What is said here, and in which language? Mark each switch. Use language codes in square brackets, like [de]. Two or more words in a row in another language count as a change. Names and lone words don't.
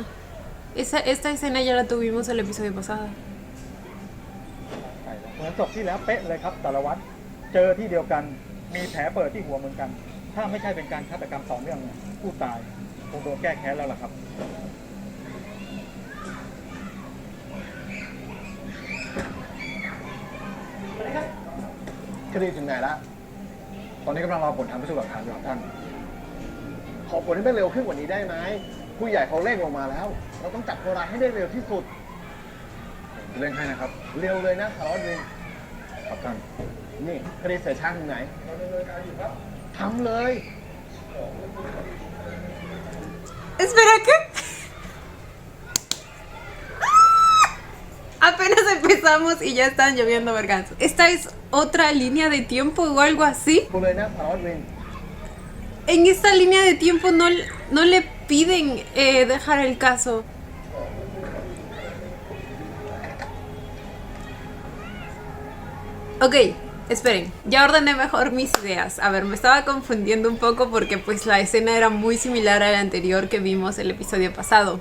[es] Esta escena ya la tuvimos el episodio pasado. [th] เหมือนศพที่แล้วเป๊ะเลยครับสารวัตรเจอที่เดียวกันมีแผลเปิดที่หัวเหมือนกันถ้าไม่ใช่เป็นการฆาตกรรมต่อเนื่องผู้ตายคงโดนแก้แค้นแล้วล่ะครับ คดีถึงไหนแล้วตอนนี้กำลังรอผลทางพิสูจน์หลักฐานอยู่ครับท่านขอผลให้เร็วขึ้นกว่านี้ได้ไหมผู้ใหญ่เขาเร่งลงมาแล้วเราต้องจับคนร้ายให้ได้เร็วที่สุดเร่งให้นะครับเร็วเลยนะสารวัตรวินครับท่านนี่คดีเสียช่างถึงไหนทำเลย [es] Espera, ¿qué? Apenas empezamos y ya están lloviendo verganzos. ¿Esta es otra línea de tiempo o algo así? [th] คุณเลยนะสารวัตรวิน [es] En esta línea de tiempo no le piden dejar el caso. Ok, esperen, ya ordené mejor mis ideas. A ver, me estaba confundiendo un poco porque pues la escena era muy similar a la anterior que vimos el episodio pasado.